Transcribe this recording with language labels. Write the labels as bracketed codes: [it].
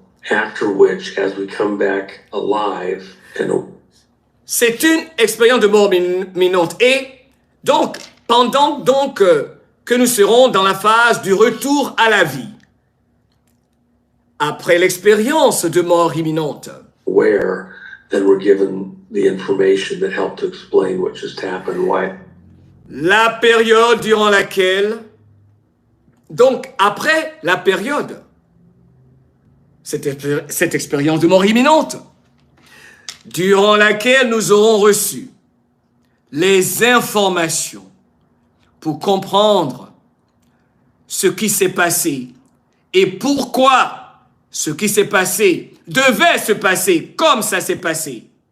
[en] After which, as we come back alive, [fr] c'est une expérience de mort imminente. Et donc, pendant que nous serons dans la phase du retour à la vie, après l'expérience de mort imminente, [en] where then we're given the information that helped to explain what just happened, why. [fr] La période durant laquelle, donc après la période, cette expérience de mort imminente, durant laquelle nous aurons reçu les informations pour comprendre ce qui s'est passé et pourquoi ce qui s'est passé devait se passer comme ça s'est passé.